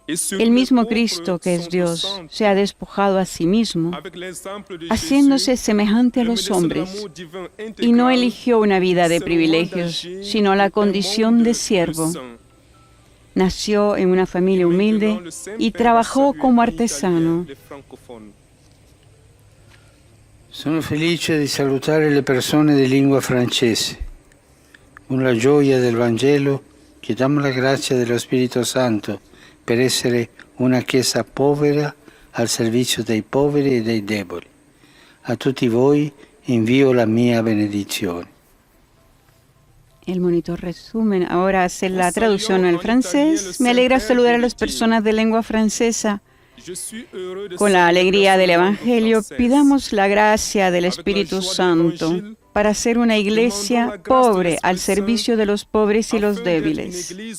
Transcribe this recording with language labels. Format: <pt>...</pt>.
<es>El mismo Cristo, que es Dios, se ha despojado a sí mismo, haciéndose semejante a los hombres, y no eligió una vida de privilegios, sino la condición de siervo. Nació en una familia humilde y trabajó como artesano.</es> <it>Sono felice di salutare le persone di lingua francese. Una gioia del Vangelo, chiediamo la grazia dello Spirito Santo per essere una Chiesa povera al servizio dei poveri e dei deboli. A tutti voi invio la mia benedizione.</it> <es>El monitor resumen ahora hace la traducción al francés. Me alegra saludar a las personas de lengua francesa. Con la alegría del Evangelio, pidamos la gracia del Espíritu Santo para ser una iglesia pobre al servicio de los pobres y los débiles.</es>